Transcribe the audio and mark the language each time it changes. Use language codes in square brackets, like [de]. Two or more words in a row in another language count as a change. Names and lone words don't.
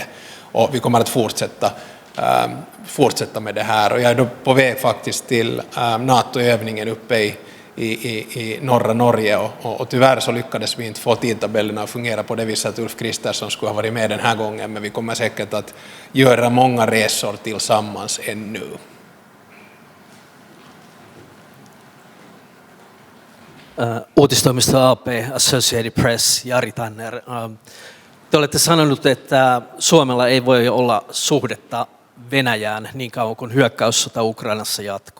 [sv] Och vi kommer att fortsätta med det här. Och jag är då på väg faktiskt till NATO-övningen uppe i norra Norge och tyvärr så lyckades vi inte få tidtabellerna att fungera på det viset att Ulf Kristersson skulle ha varit med den här gången, men vi kommer säkert att göra många resor tillsammans ännu. [fi] Uutistoimisto AP, Associated Press, Jari Tanner. Te olette sanonut, että Suomella ei voi olla suhdetta Venäjään niin kauan kuin hyökkäyssota Ukrainassa jatkuu.